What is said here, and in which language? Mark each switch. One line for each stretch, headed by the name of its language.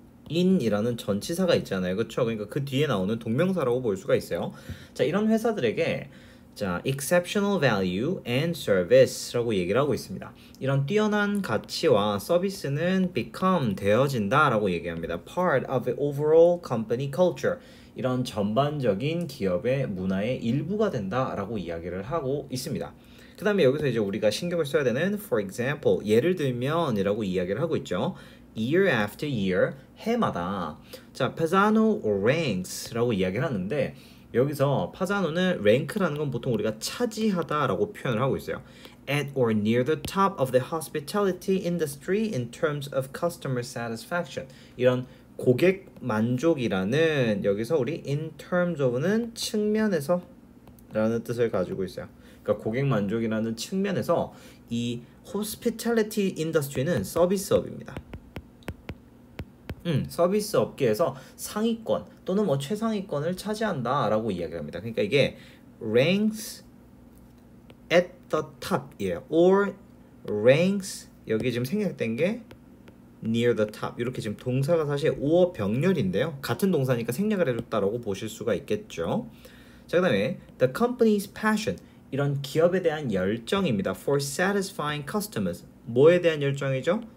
Korean: in이라는 전치사가 있잖아요. 그렇죠? 그러니까 그 뒤에 나오는 동명사라고 볼 수가 있어요. 자, 이런 회사들에게 자, exceptional value and service 라고 얘기를 하고 있습니다. 이런 뛰어난 가치와 서비스는 become 되어진다라고 얘기합니다.
English: part of the overall company culture.
Korean: 이런 전반적인 기업의 문화의 일부가 된다라고 이야기를 하고 있습니다. 그 다음에 여기서 이제 우리가 신경을 써야 되는 for example, 예를 들면이라고 이야기를 하고 있죠.
English: year after year, 해마다.
Korean: 자, Pisano ranks라고 이야기를 하는데 여기서 파자노는 랭크라는 건 보통 우리가 차지하다라고 표현을 하고 있어요.
English: At or near the top of the hospitality industry in terms of customer satisfaction.
Korean: 이런 고객 만족이라는 여기서 우리 in terms of는 측면에서 라는 뜻을 가지고 있어요. 그러니까 고객 만족이라는 측면에서 이 hospitality industry는 서비스업입니다. 서비스 업계에서 상위권 또는 뭐 최상위권을 차지한다라고 이야기합니다.
English: 그러니까 이게 ranks at the top이에요.
Korean: or ranks 여기 지금 생략된 게 near the top 이렇게 지금 동사가 사실 오어 병렬인데요. 같은 동사니까 생략을 해줬다라고 보실 수가 있겠죠. 자, 그다음에 the company's passion 이런 기업에 대한 열정입니다. for satisfying customers 뭐에 대한 열정이죠?